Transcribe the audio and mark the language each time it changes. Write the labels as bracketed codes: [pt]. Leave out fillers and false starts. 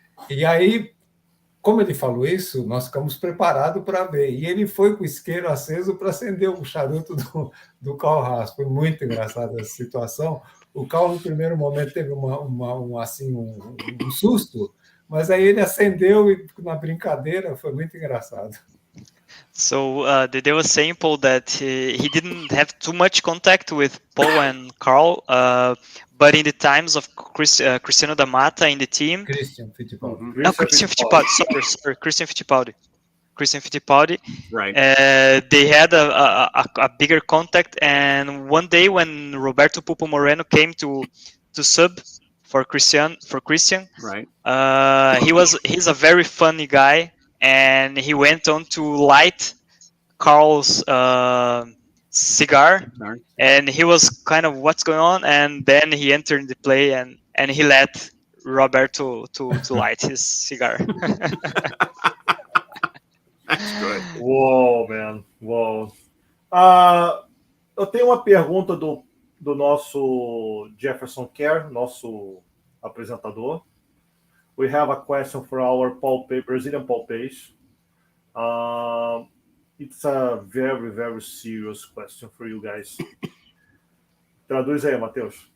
[pt] E aí, como ele falou isso, nós ficamos preparados para ver. E ele foi com o isqueiro aceso para acender o charuto do Carl Haas. Foi muito engraçada essa situação. O Carl, no primeiro momento, teve um susto, mas aí ele acendeu e, na brincadeira, foi muito engraçado. [en] So Dede was saying, Paul, that he didn't have too much contact with Paul and Carl, but in the times of Cristiano da Mata in the team, Christian Fittipaldi. Christian Fittipaldi. Sorry, Christian Fittipaldi. Right. They had a bigger contact, and one day when Roberto Pupo Moreno came to sub for Christian, Right. He's a very funny guy. And he went on to light Carl's cigar, and he was kind of, what's going on? And then he entered the play, and he let Roberto to light his cigar. That's good. Uou, man. Uou. [pt] Eu tenho uma pergunta do nosso Jefferson Kerr, nosso apresentador. [en] We have a question for our Brazilian Paul page. It's a very, very serious question for you guys. [pt] Traduz aí, Matheus.